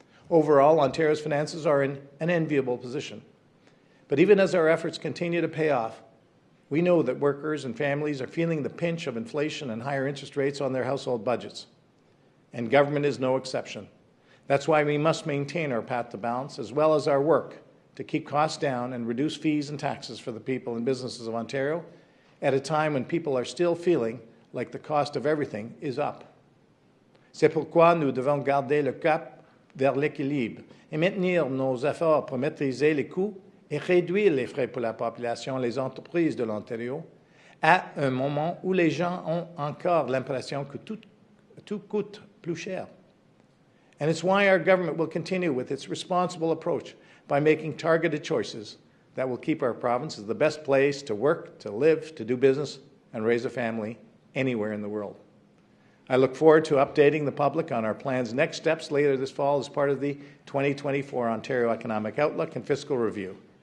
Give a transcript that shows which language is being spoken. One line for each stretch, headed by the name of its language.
English: Overall, Ontario's finances are in an enviable position. But even as our efforts continue to pay off, we know that workers and families are feeling the pinch of inflation and higher interest rates on their household budgets. And government is no exception. That's why we must maintain our path to balance, as well as our work to keep costs down and reduce fees and taxes for the people and businesses of Ontario at a time when people are still feeling like the cost of everything is up.
French: C'est pourquoi nous devons garder le cap vers l'équilibre et maintenir nos efforts pour maîtriser les coûts et réduire les frais pour la population, les entreprises de l'Ontario, à un moment où les gens ont encore l'impression que tout coûte plus cher.
English: And it's why our government will continue with its responsible approach by making targeted choices that will keep our province as the best place to work, to live, to do business, and raise a family anywhere in the world. I look forward to updating the public on our plans' next steps later this fall as part of the 2024 Ontario Economic Outlook and Fiscal Review.